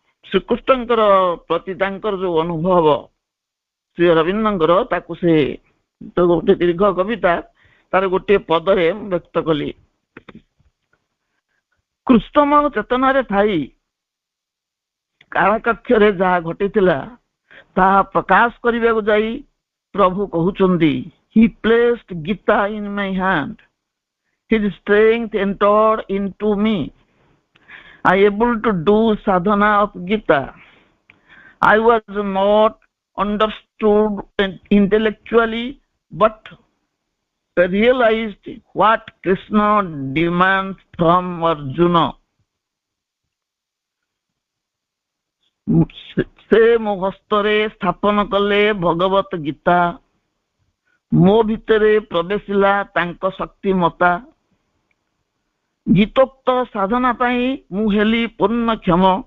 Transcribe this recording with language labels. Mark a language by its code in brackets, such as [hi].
[or] ଶ୍ରୀକୃଷ୍ଣଙ୍କର ପ୍ରତି ତାଙ୍କର ଯୋଉ ଅନୁଭବ ଶ୍ରୀ ଅରବିନ୍ଦଙ୍କର, ତାକୁ ସେ ଗୋଟେ ଦୀର୍ଘ କବିତା ତାର ଗୋଟିଏ ପଦରେ ବ୍ୟକ୍ତ କଲି। କୃଷ୍ଣମୟ ଚେତନାରେ ଥାଇ କାଳକକ୍ଷରେ ଯାହା ଘଟିଥିଲା ତାହା ପ୍ରକାଶ କରିବାକୁ ଯାଇ ପ୍ରଭୁ କହୁଛନ୍ତି, [en] He placed Gita in my hand. His strength entered into me. I able to do sadhana of Gita. I was not understood intellectually, but realized what Krishna demands from Arjuna. [or] ସେ ମୋ ହସ୍ତରେ ସ୍ଥାପନ କଲେ ଭଗବତ ଗୀତା, ମୋ ଭିତରେ ପ୍ରବେଶିଲା ତାଙ୍କ ଶକ୍ତିମତା। ଗୀତୋକ୍ତ ସାଧନା ପାଇଁ ମୁଁ ହେଲି ପୂର୍ଣ୍ଣକ୍ଷମ।